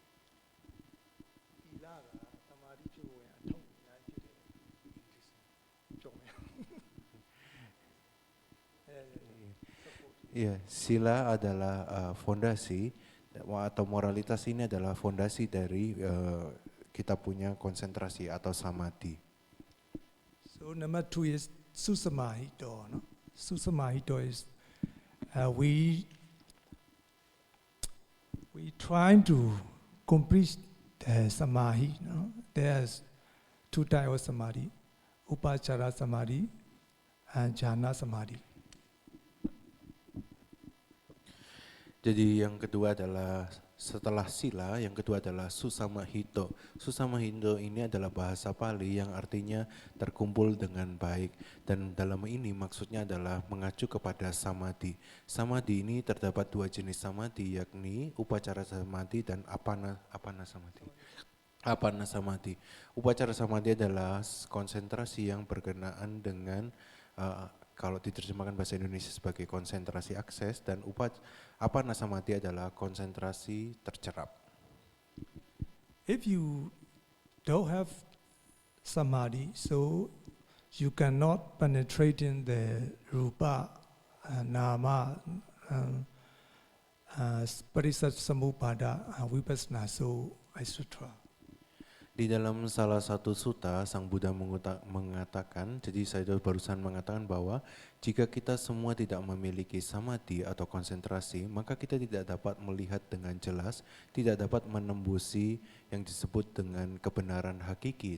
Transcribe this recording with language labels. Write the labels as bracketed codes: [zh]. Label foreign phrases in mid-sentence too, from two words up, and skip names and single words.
[id] Iya, sila adalah fondasi atau moralitas ini adalah fondasi dari kita punya konsentrasi atau samadhi. [en] So number 2 is susamahito. No? Susamahito is we trying to complete the samadhi. No? There's 2 types of samadhi: [pi] upachara samadhi [en] and [pi] jhana samadhi. [id] Jadi yang kedua adalah setelah sila, yang kedua adalah susamahito. Susamahito ini adalah bahasa Pali yang artinya terkumpul dengan baik. Dan dalam ini maksudnya adalah mengacu kepada samadhi. Samadhi ini terdapat 2 jenis samadhi, yakni [pi] upacara samadhi [id] dan [pi] apana samadhi. Apana samadhi. Upacara samadhi [id] adalah konsentrasi yang berkenaan dengan kalau diterjemahkan bahasa Indonesia sebagai konsentrasi akses, dan [pi] apana samadhi [id] adalah konsentrasi tercerap. [en] If you don't have samadhi, so you cannot penetrate in the [pi] rupa, nama, parisat samuppada, vipassana, [en] so etc. [id] Di dalam salah satu sutta, Sang Buddha mengatakan, jadi saya barusan mengatakan bahwa jika kita semua tidak memiliki samadhi atau konsentrasi, maka kita tidak dapat melihat dengan jelas, tidak dapat menembusi yang disebut dengan kebenaran hakiki.